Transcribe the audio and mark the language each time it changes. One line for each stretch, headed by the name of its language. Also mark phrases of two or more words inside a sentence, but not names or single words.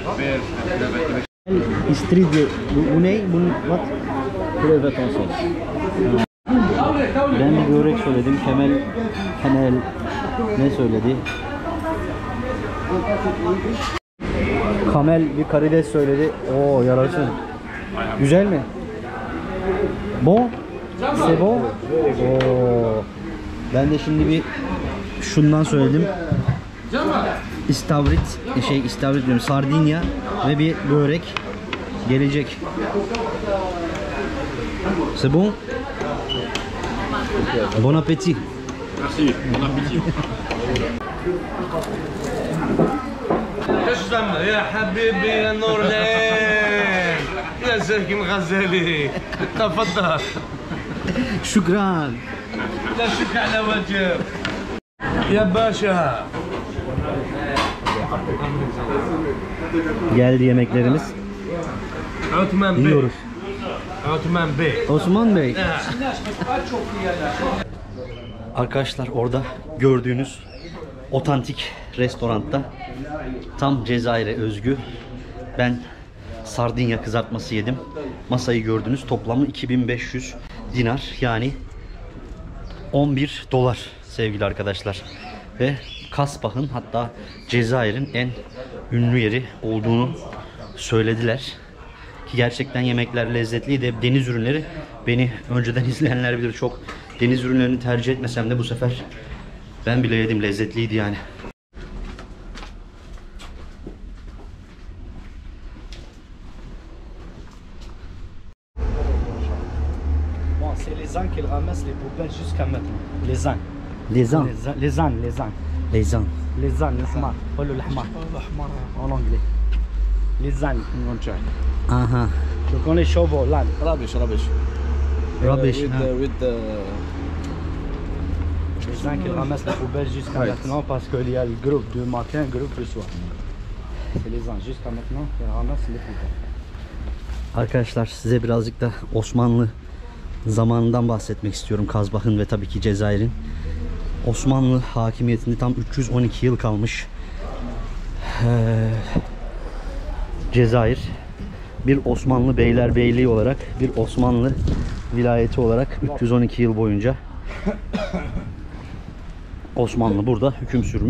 Turkish: İstiridye. Bu ne? Bu what? Krevet olsun. Ben bir börek söyledim. Kemel ne söyledi? Kamel bir karides söyledi. Oo, yarasın. Güzel mi?
French: Bon? C'est bon? Oo.
Turkish: Ben de şimdi bir şundan söyledim. İstavrit diyorum, sardinya ve bir börek gelecek.
French: C'est bon? Bon appétit. Merci. Bon appétit.
Arabic: تسلم يا حبيبي يا نور العين يا زكي الغزالي تفضل.
Turkish: Şükran.
Arabic: لا شك على وجه يا باشا.
Turkish: Geldi yemeklerimiz. عثمان بي. Yiyoruz. عثمان بي. Osman Bey. Arkadaşlar orada gördüğünüz otantik restoranda tam Cezayir'e özgü ben sardinya kızartması yedim. Masayı gördünüz. Toplamı 2500 dinar, yani 11 dolar sevgili arkadaşlar. Ve Kasbah'ın, hatta Cezayir'in en ünlü yeri olduğunu söylediler. Ki gerçekten yemekler lezzetliydi. Deniz ürünleri, beni önceden izleyenler bilir, çok deniz ürünlerini tercih etmesem de bu sefer ben bile yedim, lezzetliydi yani.
French: Bon, c'est les ânes qui ramassent les poubelles jusqu'à maintenant. Les ânes. Les ânes. Les ânes, les ânes. Les ânes. Les ânes, l'ahmar. Pas le l'ahmar. En anglais. Les ânes. Aha. Je connais chevaux, l'âne.
English: Rubbish. Rubbish. With the
French: Les ânes qui ramassent les poubelles jusqu'à maintenant parce qu'il y a le groupe du matin, le groupe du soir. C'est les ânes jusqu'à maintenant qui ramassent les poubelles.
Turkish: Arkadaşlar size birazcık da Osmanlı zamanından bahsetmek istiyorum. Kasbah'ın ve tabii ki Cezayir'in. Osmanlı hakimiyetinde tam 312 yıl kalmış. Cezayir bir Osmanlı beylerbeyliği olarak, bir Osmanlı vilayeti olarak 312 yıl boyunca Osmanlı burada hüküm sürmüş.